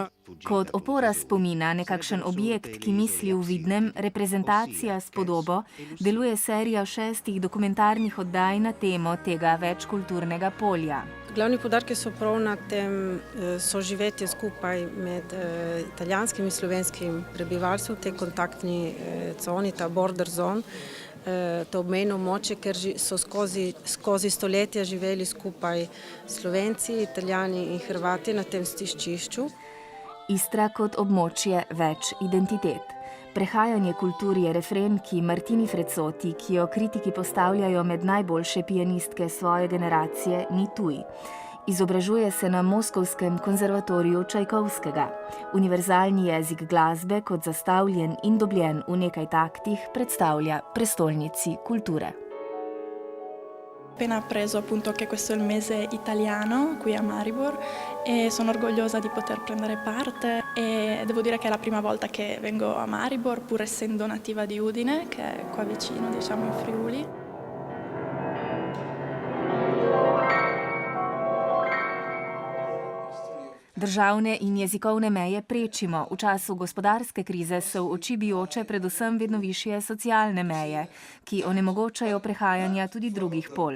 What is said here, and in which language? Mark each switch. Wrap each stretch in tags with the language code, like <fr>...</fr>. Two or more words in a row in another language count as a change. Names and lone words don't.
<sl>Kot opora spomina, nekakšen objekt, ki misli v vidnem, reprezentacija s podobo, deluje serija 6 dokumentarnih oddaj na temo tega večkulturnega polja. Glavni poudarki so prav na tem soživetje skupaj med italijanskim in slovenskim prebivalstvom, te kontaktni coni, ta</sl> <en>border zone,</en> <sl>to obmejno območje, ker so skozi stoletja živeli skupaj Slovenci, Italijani in Hrvati na tem stiščišču. Istra kot območje več identitet. Prehajanje kultur je refren, ki Martini Frezzoti, ki jo kritiki postavljajo med najboljše pianistke svoje generacije, ni tuj. Izobražuje se na Moskovskem konzervatoriju Čajkovskega. Univerzalni jezik glasbe kot zastavljen in dobljen v nekaj taktih predstavlja prestolnici kulture.</sl> <it>Ho appena appreso appunto che questo è il mese italiano qui a Maribor e sono orgogliosa di poter prendere parte e devo dire che è la prima volta che vengo a Maribor, pur essendo nativa di Udine, che è qua vicino, diciamo in Friuli.</it> <sl>Državne in jezikovne meje prečimo. V času gospodarske krize so v oči bijoče predvsem vedno višje socialne meje, ki onemogočajo prehajanja tudi drugih pol.</sl>